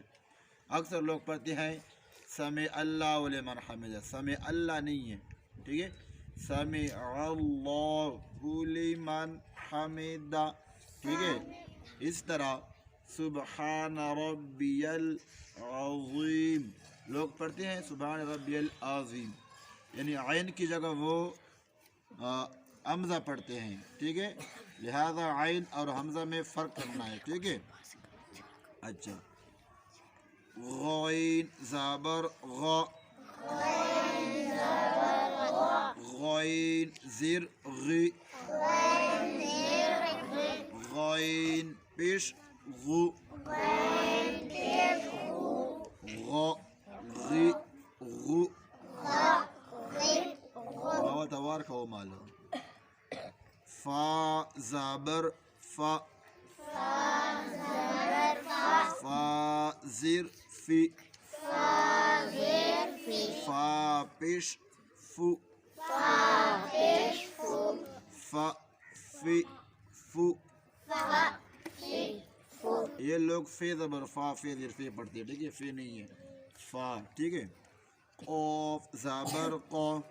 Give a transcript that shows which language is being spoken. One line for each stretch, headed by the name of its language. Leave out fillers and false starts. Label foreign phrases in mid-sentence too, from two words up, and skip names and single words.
Urdu: اکثر لوگ پڑھتے ہیں
Arabic: سمع اللہ لمن حمدہ، سمع اللہ
Urdu: نہیں ہے، ٹھیک ہے،
Arabic: سمع اللہ لمن حمدہ،
Urdu: ٹھیک ہے، اس طرح
Arabic: سبحان ربی العظیم
Urdu: لوگ پڑھتے ہیں
Arabic: سبحان ربی العظیم،
Urdu: یعنی عین کی جگہ وہ حمزہ پڑھتے ہیں، ٹھیک ہے، لہذا عین اور حمزہ میں فرق کرنا ہے، ٹھیک ہے۔ اچھا غین زبر غا غین زیر غی غین پیش غو غا غی غو بہت اوار کہو مالو فا زبر فا فا زیر فی فا پیش فو فا فی فو یہ لوگ فی زبر فا فی زیر فی پڑھتے ہیں، ٹھیک ہے، فی نہیں ہے، فا، ٹھیک ہے، قاف زبر قا